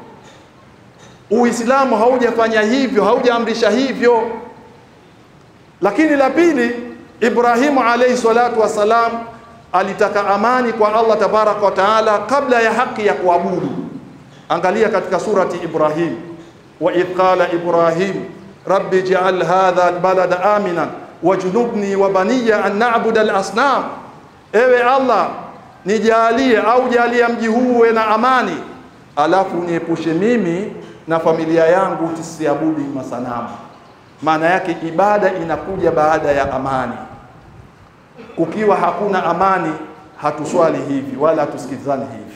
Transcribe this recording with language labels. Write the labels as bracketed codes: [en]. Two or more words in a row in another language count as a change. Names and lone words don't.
[sw] Uislamu haujafanya hivyo, haujaamrisha hivyo. Lakini la pili, Ibrahimu [ar] عليه الصلاة والسلام [sw] alitaka amani kwa Allah [ar] تبارك وتعالى [sw] kabla ya haki ya kuabudu. Angalia katika surati Ibrahim, [ar] وإذ قال إبراهيم رب اجعل هذا البلد آمنا واجنبني وبني أن نعبد الأصنام. [sw] Ewe Allah, nijalie au jalia mji huu uwe na amani, alafu niepushe mimi na familia yangu tusiabudu masanamu. Maana yake ibada inakuja baada ya amani. Kukiwa hakuna amani, hatuswali hivi wala hatusikizani hivi.